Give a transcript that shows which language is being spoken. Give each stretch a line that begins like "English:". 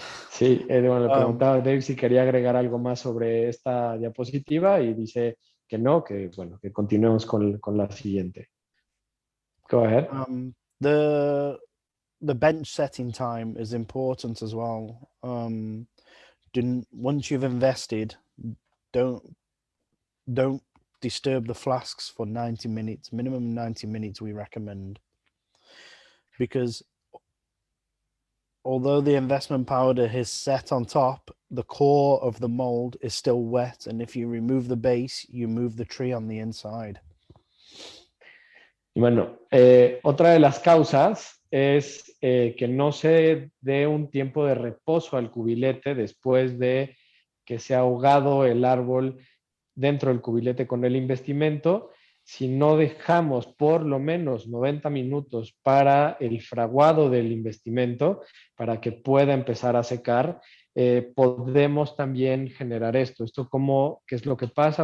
Spanish: Sí, bueno, le preguntaba a Dave si quería agregar algo más sobre esta diapositiva y dice que no, que bueno, que continuemos con la siguiente.
English: Go ahead. The bench setting time is important as well. Once you've invested, don't disturb the flasks for 90 minutes. Minimum 90 minutes we recommend. Because although the investment powder is set on top, the core of the mold is still wet, and if you remove the base, you move the tree on the inside.
Spanish: Bueno, otra de las causas es que no se dé un tiempo de reposo al cubilete después de que se ha ahogado el árbol dentro del cubilete con el investimento. Si no dejamos por lo menos 90 minutos para el fraguado del investimento, para que pueda empezar a secar, podemos también generar esto. ¿Qué es lo que pasa?